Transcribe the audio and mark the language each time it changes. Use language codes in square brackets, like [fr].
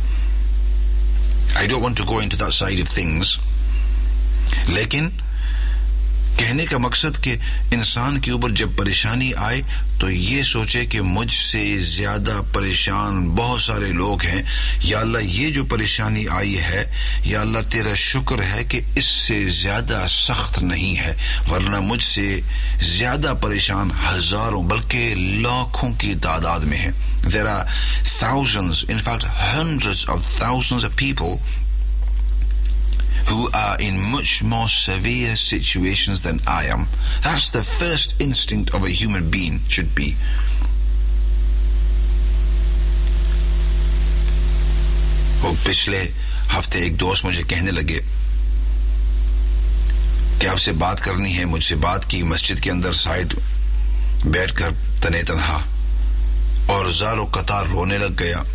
[en] I don't want to go into that side of things, [ur] لیکن کہنے کا مقصد کہ انسان کے اوپر جب پریشانی آئے تو یہ سوچے کہ مجھ سے زیادہ پریشان بہت سارے لوگ ہیں، یا اللہ یہ جو پریشانی آئی ہے، یا اللہ تیرا شکر ہے کہ اس سے زیادہ سخت نہیں ہے، ورنہ مجھ سے زیادہ پریشان ہزاروں بلکہ لاکھوں کی تعداد میں ہیں. [en] There are thousands, in fact hundreds of thousands of people who are in much more severe situations than I am. That's the first instinct of a human being should be. [ur] وہ پچھلے ہفتے ایک دوست مجھے کہنے لگے کہ آپ سے بات کرنی ہے، مجھ سے بات کی مسجد کے اندر سائڈ بیٹھ کر تنے تنہا، اور زار و قطار رونے لگ گیا.